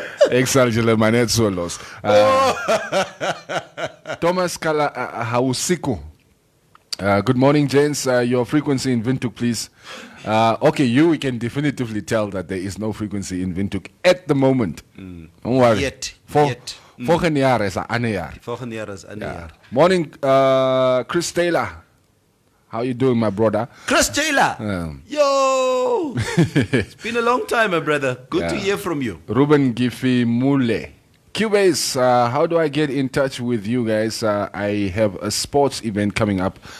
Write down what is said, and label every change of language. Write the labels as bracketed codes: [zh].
[en] Exalgele Manet Solos. Thomas Kala Hausiku. Good morning, gents. Your frequency in Windhoek, please. Okay, we can definitively tell that there is no frequency in Windhoek at the moment. Don't worry. Yet. [nl] Volgende jaar is een ander jaar. Volgende jaar is ander jaar. [en] Morning, Chris Taylor. How you doing, my brother? Chris Taylor. Yo. It's been a long time, my brother. Good to hear from you. Ruben Gifi Mule. Cubase, how do I get in touch with you guys? I have a sports event coming up.